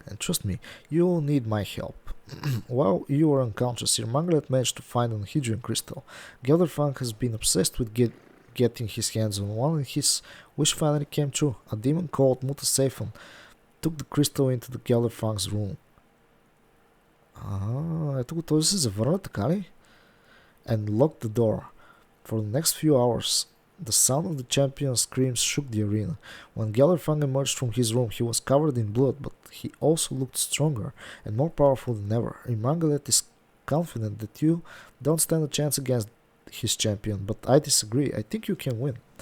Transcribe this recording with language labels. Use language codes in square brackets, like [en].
[en] And trust me, you will need my help. While you were unconscious, Irmangalet managed to find an Hydrian crystal. Gelderfang has been obsessed with getting his hands on one, and his wish finally came true. A demon called Mutasephon took the crystal into the Gelderfang's room. [bg] Ето го, той се завърна, така ли? [en] And locked the door. For the next few hours, the sound of the champion's screams shook the arena. When Gelderfang emerged from his room, he was covered in blood, but he also looked stronger and more powerful than ever. Irmangalet is confident that you don't stand a chance against his champion, but I disagree. I think you can win.